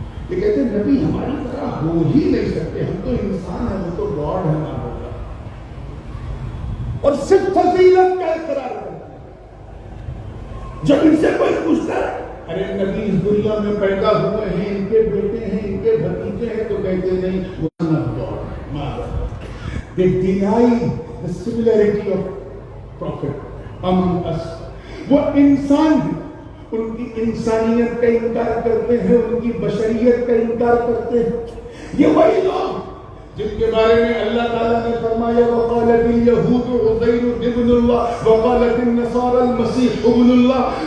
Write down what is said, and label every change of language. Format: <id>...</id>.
<ur>یہ کہتے ہیں نبی ہماری طرح ہو ہی نہیں سکتے، ہم تو انسان ہیں، وہ تو گاڈ ہے نا ہوگا. اور صرف فضیلت کا اقرار کرتے ہیں. جب ان سے کوئی پوچھتا ہے ارے نبی اس دنیا میں پیدا ہوئے ہیں، ان کے بیٹے ہیں، ان کے بھتیجے ہیں، تو کہتے نہیں وہ نا God.</ur> <en>They deny the similarity of prophet among us.</en> <ur>وہ انسان ہیں، ان کی انسانیت کا انکار کرتے ہیں، ان کی بشریت کا انکار کرتے ہیں. یہ وہی لوگ جن کے بارے میں اللہ تعالیٰ نے فرمایا</ur> <ar>وَقَالَتِ الْيَهُودُ عُزَيْرٌ ابْنُ اللَّهِ وَقَالَتِ النَّصَارَى الْمَسِيحُ ابْنُ اللَّهِ.</ar>